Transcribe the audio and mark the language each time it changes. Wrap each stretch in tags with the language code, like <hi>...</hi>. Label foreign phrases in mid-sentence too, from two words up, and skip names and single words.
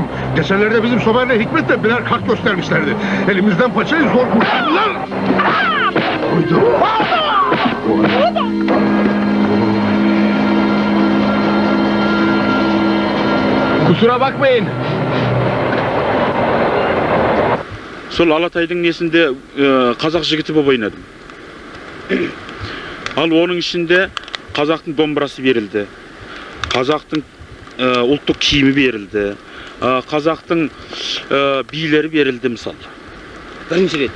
<tr>Geçenlerde bizim Somer'le Hikmet de birer kart göstermişlerdi. Elimizden paçayı zor kurtardılar. Uydu. Kusura bakmayın.</tr> <kk>Sol Alatay'dың несінде қазақ жігіті болып ойнадым. Ал оның ішінде қазақтың домбырасы берілді. Қазақтың ұлттық киімі берілді. Қазақтың билері берілді мысалы. Бірінші рет.</kk>